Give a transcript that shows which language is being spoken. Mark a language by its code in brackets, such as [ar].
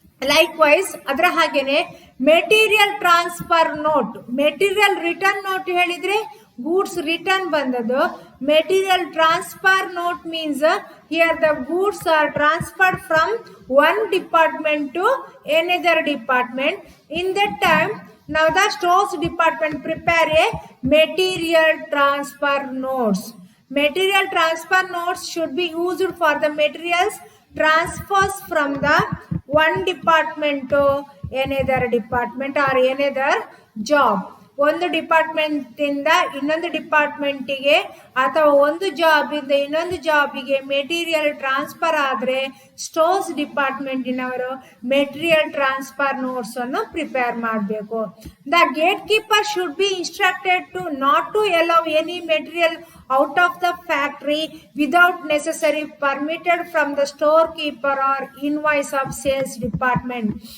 [kn] Likewise ಅದರ ಹಾಗೇನೆ material transfer note, material return note ಹೇಳಿದ್ರೆ ಗೂಡ್ಸ್ ರಿಟರ್ನ್ ಬಂದದ್ದು. [en] Material transfer note means here the goods are transferred from one department to another department. In that time now the stores department prepare a material transfer notes. Material transfer notes should be used for the materials transfers from the one department to another department or another job. [kn] ಒಂದು department ಇಂದ ಇನ್ನೊಂದು ಡಿಪಾರ್ಟ್ಮೆಂಟಿಗೆ ಅಥವಾ ಒಂದು job ಇಂದ ಇನ್ನೊಂದು ಜಾಬಿಗೆ material transfer ಆದರೆ stores ಡಿಪಾರ್ಟ್ಮೆಂಟಿನವರು material transfer notes ಅನ್ನು prepare ಮಾಡಬೇಕು. [en] The gate keeper should be instructed to not to allow any material out of the factory without necessary permitted from the storekeeper or invoice of sales department.